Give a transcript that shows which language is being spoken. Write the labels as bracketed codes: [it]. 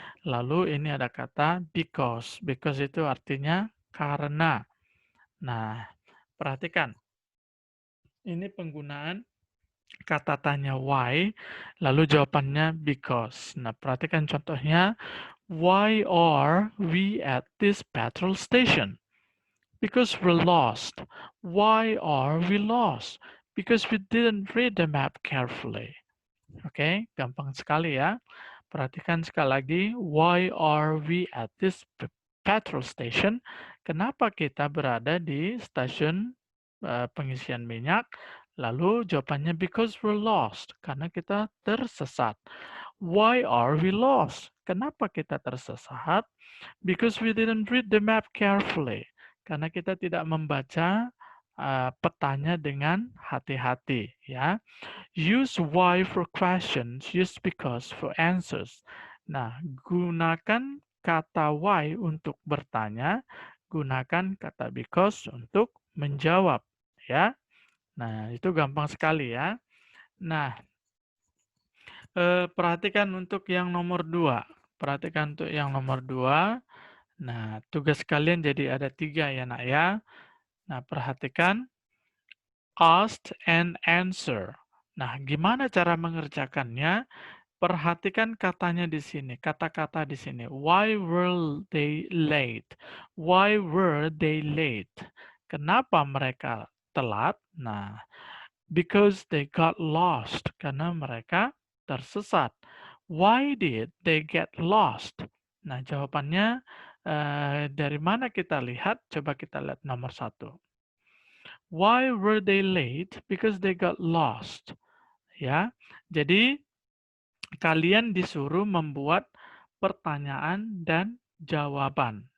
[id] Lalu ini ada kata because. Because itu artinya karena. Nah, perhatikan. Ini penggunaan kata tanya why, lalu jawabannya because. Nah, perhatikan contohnya. [en] Why are we at this petrol station? Because we're lost. Why are we lost? Because we didn't read the map carefully. [id] Oke, gampang sekali ya. Perhatikan sekali lagi, [en] why are we at this petrol station? [id] Kenapa kita berada di stasiun pengisian minyak? Lalu jawabannya [en] because we're lost, [id] karena kita tersesat. [en] Why are we lost? [id] Kenapa kita tersesat? [en] Because we didn't read the map carefully. [id] Karena kita tidak membaca petanya dengan hati-hati, ya. [en] Use why for questions, use because for answers. [id] Nah, gunakan kata why untuk bertanya, gunakan kata because untuk menjawab, ya. Nah, itu gampang sekali ya. Nah, perhatikan untuk yang nomor 2. Perhatikan untuk yang nomor 2. Nah, tugas kalian jadi ada 3 ya, nak ya. Nah, perhatikan ask and answer. Nah, gimana cara mengerjakannya? Perhatikan katanya di sini, kata-kata di sini. [en] Why were they late? Why were they late? [id] Kenapa mereka telat? [en] Nah, because they got lost. [id] Karena mereka tersesat. [en] Why did they get lost? [id] Nah, jawabannya dari mana kita lihat? Coba kita lihat nomor 1. [en] Why were they late? Because they got lost. [id] Ya, jadi kalian disuruh membuat pertanyaan dan jawaban.